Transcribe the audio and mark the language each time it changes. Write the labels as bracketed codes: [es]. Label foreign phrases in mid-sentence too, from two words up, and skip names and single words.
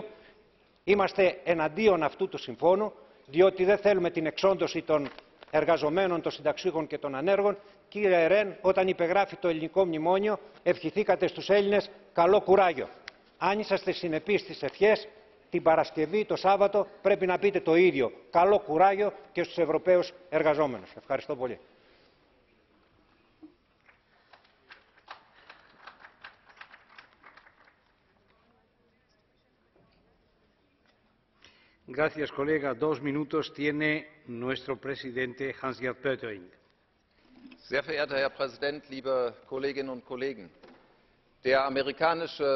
[el] Είμαστε εναντίον αυτού του συμφώνου, διότι δεν θέλουμε την εξόντωση των εργαζομένων, των συνταξιούχων και των ανέργων. Κύριε Ρεν, όταν υπεγράφει το ελληνικό μνημόνιο, ευχηθήκατε στους Έλληνες καλό κουράγιο. Αν είσαστε συνεπείς στις ευχές, την Παρασκευή, το Σάββατο, πρέπει να πείτε το ίδιο. Καλό κουράγιο και στους Ευρωπαίους εργαζόμενους. Ευχαριστώ πολύ. [es] Gracias, colega. 2 minutos tiene nuestro presidente Hans-Gert Pöttering. [de] Sehr verehrter Herr Präsident, liebe Kolleginnen und Kollegen! Der amerikanische